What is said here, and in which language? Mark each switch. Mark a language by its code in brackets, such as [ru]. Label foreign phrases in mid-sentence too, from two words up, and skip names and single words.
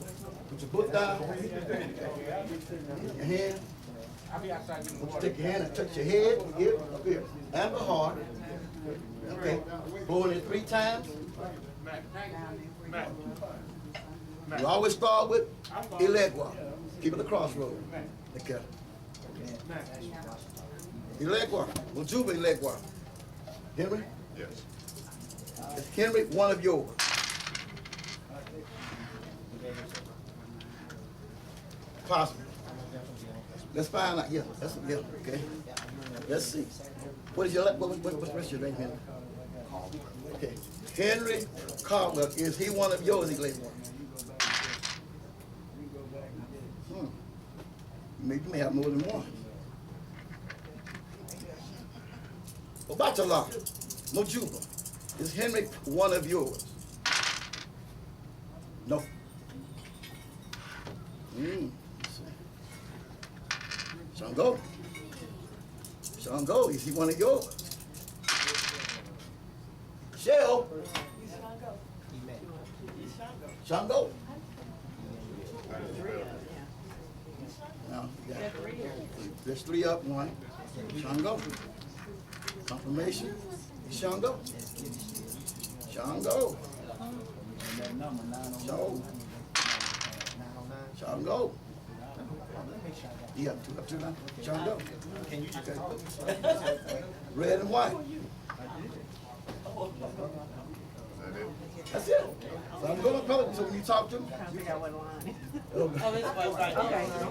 [en] Put your book down. Your hand. Take your hand and touch your head, here, up here, and the heart. Okay. Blowing it 3 times. You always start with Elegua. Keep it a crossroad. Okay. Elegua. Mojuba Elegua. Henry? Yes. Is Henry one of yours? possible. Let's find out. Yeah, okay. Let's see. What's the rest of your name, Henry? Okay. Henry Caldwell, is he one of yours, Iglesias? You may have more than one. Obatala, Mojuba, is Henry one of yours? No. Shango. Shango, is he one of yours? Shell. Shango. Now, yeah. There's 3 up, 1. Shango. Confirmation. Shango. Shango. Shango. Shango. Yeah, 2 up, 2 down. Shango. Red and white. That's it. So I'm going to public, so when you talk to him. We got one line. Okay. Oh, this was right there.